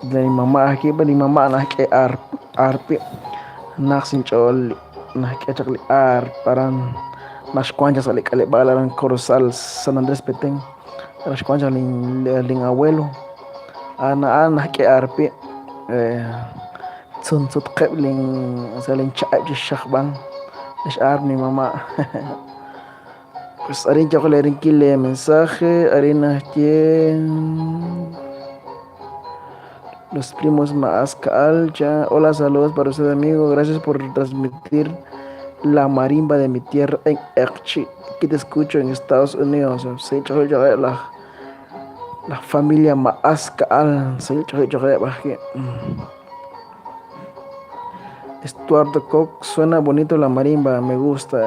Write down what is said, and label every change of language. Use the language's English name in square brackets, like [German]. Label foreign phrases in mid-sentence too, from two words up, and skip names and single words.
[Kekchí] rin mamá ajki li mamá najk'e arpi naj sin ch'ol najk'e chak li arp aran naxkuan chak li k'aleb'al aran corozal San Andrés Petén naxkuan chak lin abuelo najk'e arpi tzuntzutk'eb lin cha'eb chi xajb'an lix arp ni mamá [Spanish] pues [Kekchí] arin tioq le rin kile mensaje arin najtie [Spanish] los primos Maazka'al ya hola saludos para usted amigo gracias por transmitir la marimba de mi tierra en Ekchi aquí te escucho en Estados Unidos sí la familia Maazka'al sí Estuardo Koch suena bonito la marimba me gusta